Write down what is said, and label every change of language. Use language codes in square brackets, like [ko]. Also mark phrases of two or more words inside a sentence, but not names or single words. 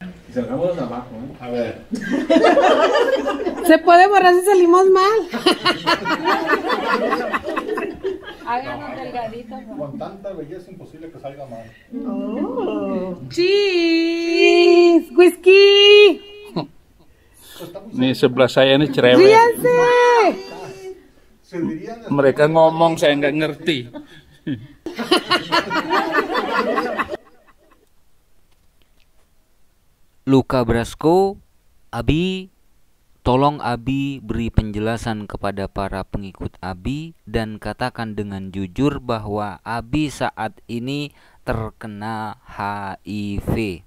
[es] Salgamos abajo, ¿eh? A ver. Se puede borrar si salimos mal. Háganos delgaditos. Con tanta belleza imposible que salga mal. [en] Cheese, whisky. [id] Nih sebelah saya ini cerewet. [es] Ríanse. [id] Mereka ngomong saya nggak ngerti. Luka Brasco, Abi, tolong Abi beri penjelasan kepada para pengikut Abi dan katakan dengan jujur bahwa Abi saat ini terkena HIV.